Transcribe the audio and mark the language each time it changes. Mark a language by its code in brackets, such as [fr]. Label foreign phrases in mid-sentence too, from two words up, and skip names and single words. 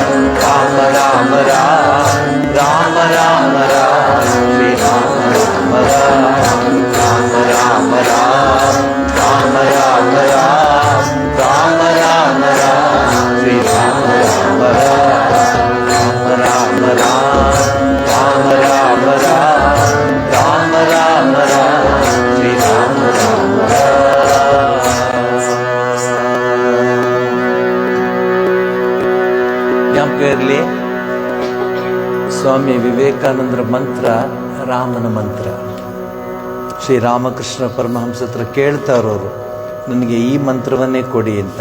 [kn] राम राम राम राम राम राम श्री राम राम राम राम राम राम राम राम राम राम राम राम श्री राम राम राम राम राम राम राम राम राम राम राम राम श्री राम राम राम। ಜ್ಞಾಪಕ ಇರಲಿ, ಸ್ವಾಮಿ ವಿವೇಕಾನಂದರ ಮಂತ್ರ ರಾಮನ ಮಂತ್ರ. ಶ್ರೀರಾಮಕೃಷ್ಣ ಪರಮಹಂಸ ಹತ್ರ ಕೇಳ್ತಾರವರು, ನನಗೆ ಈ ಮಂತ್ರವನ್ನೇ ಕೊಡಿ ಅಂತ.